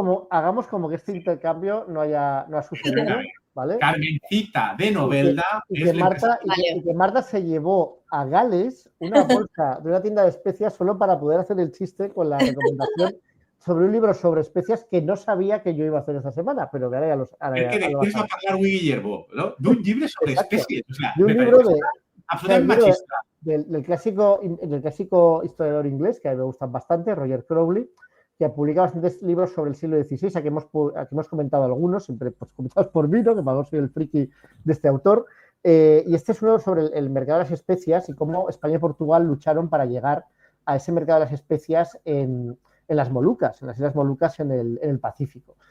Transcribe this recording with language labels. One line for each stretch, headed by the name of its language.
Spanish: Hagamos como que este intercambio no ha sucedido, ¿vale? Carmencita de Novelda y que Marta se llevó a Gales una bolsa de una tienda de especias solo para poder hacer el chiste con la recomendación sobre un libro sobre especias que no sabía que yo iba a hacer esta semana, pero que ahora ya lo
Catalan: que després va parlar avui Guillermo, ¿no? D'un llibre sobre espècies.
Spanish: O sea, de un libro absolutamente machista. Del clásico historiador inglés, que a mí me gustan bastante, Roger Crowley, que publica bastantes libros sobre el siglo XVI, aquí hemos comentado algunos, siempre pues, comentados por mí, ¿no? Que para soy el friki de este autor. Y este es uno sobre el mercado de las especias y cómo España y Portugal lucharon para llegar a ese mercado de las especias en las Molucas, en las Islas Molucas en el Pacífico.